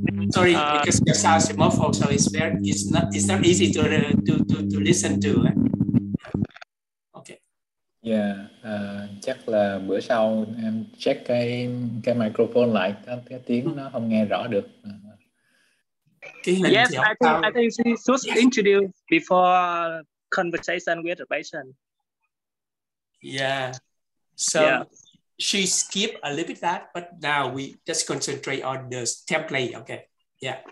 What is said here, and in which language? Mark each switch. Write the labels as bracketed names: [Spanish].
[English] Sorry, because your sound is muffled, so it's not easy to listen to. Okay. [Vietnamese] Yeah, chắc là bữa sau em check cái microphone lại, cái tiếng nó không nghe rõ được. [English] Yes, I think she should introduce before conversation with the patient. Yeah. So she skipped a little bit that, but now we just concentrate on the template. Okay. Yeah.